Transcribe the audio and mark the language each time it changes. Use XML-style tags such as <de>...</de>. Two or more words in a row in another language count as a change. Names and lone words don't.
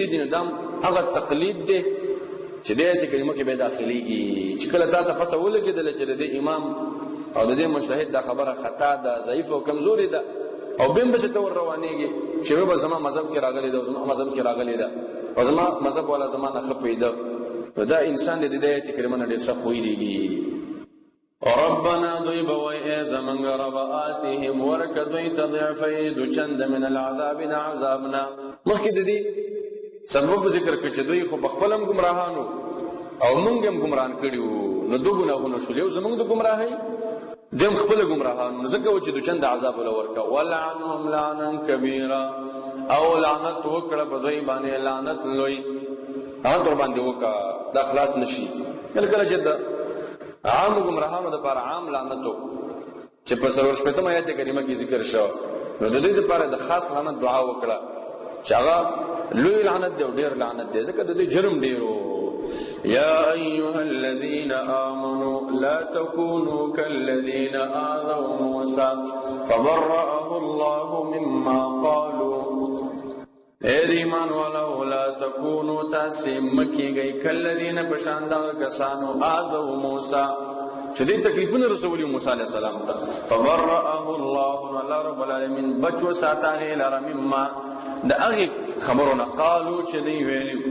<ps>نو دا هغه تقلید دی چې د آیت کریمه کې به داخلېږي چې کله تا ته پته ولګېدله چې د دې امام او د دې مجتهد دا خبره خطا ده، ضعیفه او کمزورې ده، او بیم بس ته ور روانېږي چې به زما مذهب کې راغلی ده او زما مذهب کې راغلی ده او زما مذهب والا زما نه ښه پوهېده، نو دا انسان د دې آیت کریمه نه ډېر سخت ویریږي. ربنا دوی به وایي ای زمونږ رب آتهم ورکه دوی ته ضعفی دو چنده</ps> <ar>من العذاب</ar> <ps>د عذاب نه. مخکې د دې سبب ذکر کړ چې دوی خو پخپله هم ګمراهانو او موږ هم ګمراهان کړي وو، نو دو ګناهونه شول، یو زموږ د ګمراهۍ دیم خپله ګمراهانو، نو ځکه و چې دو چنده عذاب وله ورکه.</ps> <ar>ولعنهم لعنا کبیرا</ar> <ps>او لعنت وکړه په دوی باندې لعنت لوی، لعنت ورباندې وکړه دا خلاص نشي. کله کله چې د عامو ګمراهانو دپاره عام لعنت و چې په 4 آیت کریمه کې ذکر شو، نو د دوی دپاره د خاص لعنت دعا وکړه چې هغه لوی لعنت دی او ډېر لعنت دی، ځکه د دوی جرم ډېر و.</ps> <ar>یا ایها الذین آمنوا لا تکونوا کالذین آذوا موسی فبرأه الله مما قالوا.</ar> <ps>اے د ایمان والاو</ps> <ar>لا تکونوا</ar> <ps>تاسې مه کېږئ کالذین په شان دغه کسانو آذوا موسی چې دوی تکلیفونه رسولي موسی علیه السلام ته.</ps> <ar>فبرأه الله،</ar> <ps>نو الله رب العالمین بچ وساته هغې لره مما د هغې خبرونه قالو چې دوی ویلي.</ps>